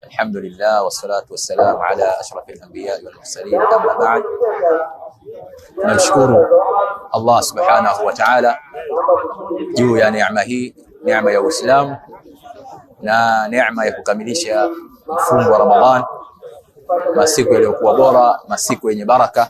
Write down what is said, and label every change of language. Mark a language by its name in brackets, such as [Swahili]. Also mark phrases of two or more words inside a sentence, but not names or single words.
[Arabic] الحمد لله والصلاة والسلام على أشرف الأنبياء والمرسلين، أما بعد. [Swahili] Namshukuru Allah [Arabic] سبحانه وتعالى [Swahili] juu ya neema hii, neema ya Uislamu na neema ya kukamilisha mfungo wa Ramadhan, masiku yaliyokuwa bora, masiku yenye baraka.